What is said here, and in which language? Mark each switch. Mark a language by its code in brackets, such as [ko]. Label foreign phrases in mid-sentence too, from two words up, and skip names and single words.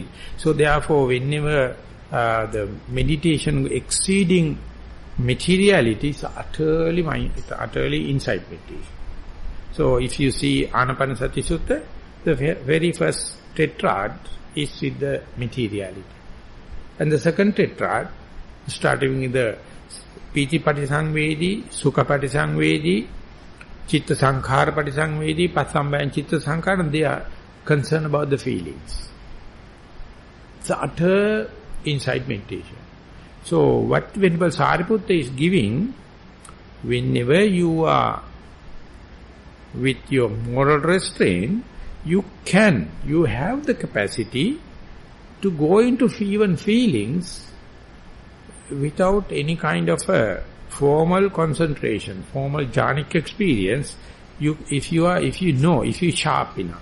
[en] So therefore, whenever the meditation exceeding materiality is utterly inside meditation. So if you see Anapanasati Sutta, the very first tetrad is with the materiality. And the second tetrad, starting with the [pi] Piti Patisangvedi, Sukha Patisangvedi, Chitta Sankhara Patisangvedi, Pasambhaya and Chitta Sankhara, [en] they are concerned about the feelings. It's utter inside meditation. So what Venerable Sariputta is giving, whenever you are with your moral restraint, you have the capacity to go into even feelings without any kind of a formal concentration, formal jhanic experience, if you sharp enough.